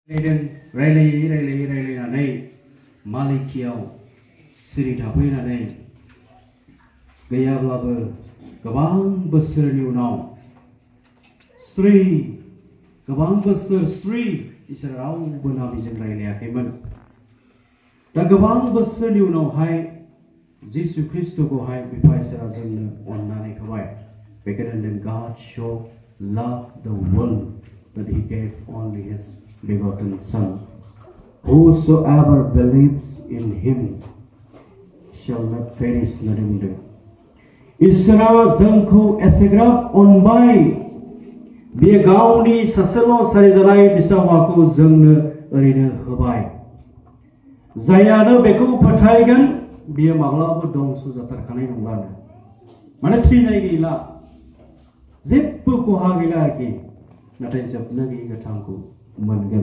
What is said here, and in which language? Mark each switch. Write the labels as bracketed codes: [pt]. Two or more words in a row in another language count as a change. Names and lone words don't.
[brx] रायलायनानै मालिकियाव सिरि थाफैनानै गैयाब्लाबो गोबां बोसोरनि उनाव गोबां बोसोर इसोर रावबो नाबिजों रायलायाखैमोन। दा गोबां बोसोरनि उनावहाय जिसु ख्रिस्टखौहाय बिफा इसोरा जोंनो अननानै होबाय। बेखायनो होनदों [en] God so loved the world that he gave only his begotten Son. Whosoever believes in him shall not perish [brx] होननानै बुंदों। इसोरा जोंखौ एसेग्राब अनबाय, बे गावनि सासेल' सारिजानाय फिसा हौवाखौ जोंनो ओरैनो होबाय। जायानो बेखौ फोथायगोन बियो माब्लाबाबो दंस जाथारखानाय नंलानो, माने थैनाय गैला, जेबो खहा गैला आरोखि, नाथाय जोबनो गैयै गोथांखौ मोनगोन।